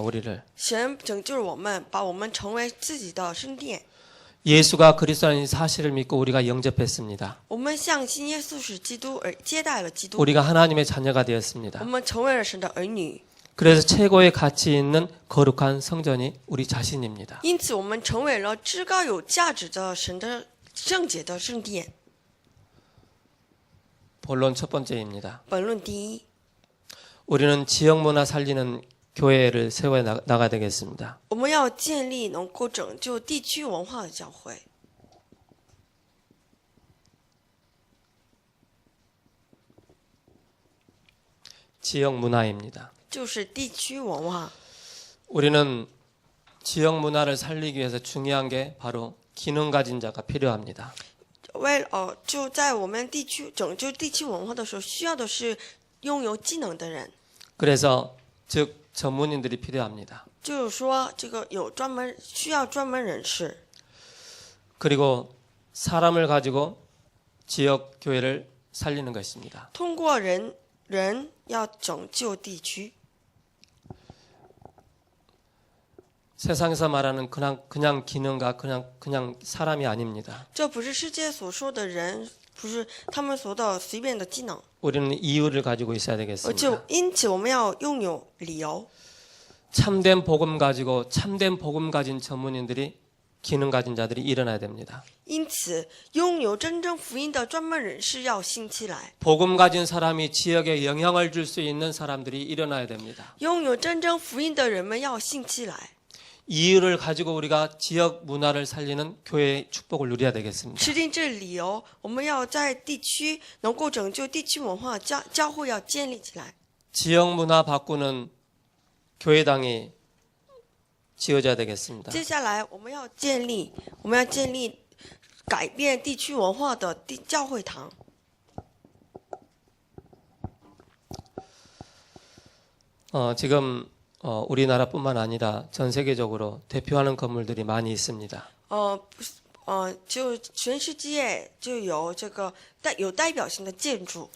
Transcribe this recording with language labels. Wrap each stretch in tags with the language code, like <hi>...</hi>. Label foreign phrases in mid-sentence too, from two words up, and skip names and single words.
<ko>우리를.</ko> <zh>神拯救我们，把我们成为自己的圣殿。</zh> <ko>예수가 그리스도 아닌 사실을 믿고 우리가 영접했습니다.</ko> <zh>我们相信耶稣是基督，而接待了基督。</zh> <ko>우리가 하나님의 자녀가 되었습니다.</ko> <zh>我们成为了神的儿女，</zh> <ko>그래서 최고의 가치 있는 거룩한 성전이 우리 자신입니다.</ko> <zh>因此我们成为了至高有价值的神的圣洁的圣殿。</zh> <ko>본론 첫 번째입니다.</ko> <zh>本论第一，</zh> <ko>우리는 지역 문화 살리는 교회를 세워 나가야 되겠습니다.</ko> <zh>我们要建立能够拯救地区文化的教会。</zh> <ko>지역 문화입니다.</ko> <zh>就是地区文化。</zh> <ko>우리는 지역 문화를 살리기 위해서 중요한 게 바로 기능 가진 자가 필요합니다.</ko> <zh>就在我们地区拯救地区文化的时候，需要的是拥有技能的人。</zh> <ko>그래서 즉 전문인들이 필요합니다.</ko> <zh>就是说，这个有需要专门人士，</zh> <ko>그리고 사람을 가지고 지역 교회를 살리는 것입니다.</ko> <zh>通过人要拯救地区。</zh> <ko>세상에서 말하는 그냥 기능가 그냥 사람이 아닙니다.</ko> <zh>这不是世界所说的人，不是他们所的随便的技能，</zh> <ko>우리는 이유를 가지고 있어야</ko> <zh>就</zh> <ko>되겠습니다.</ko> <zh>因此我们要拥有理由。</zh> <ko>참된 복음 가지고 참된 복음 가진 전문인들이 기능 가진 자들이 일어나야 됩니다.</ko> <zh>因此，拥有真正福音的专门人士要兴起来，</zh> <ko>복음 가진 사람이 지역에 영향을 줄 수 있는 사람들이 일어나야 됩니다.</ko> <zh>拥有真正福音的人们要兴起来。</zh> <ko>이유를 가지고 우리가 지역 문화를 살리는 교회의 축복을 누려야 되겠습니다.</ko> <zh>制定这理由，我们要在地区能够拯救地区文化，教会要建立起来。</zh> <ko>지역 문화 바꾸는 교회당이 지어져야 되겠습니다.</ko> <zh>接下来，我们要建立改变地区文化的教会堂。</zh> <ko>지금 우리나라뿐만 아니라 전 세계적으로 대표하는 건물들이 많이 있습니다.</ko> <zh>就全世界就有这个有代表性的建筑。</zh>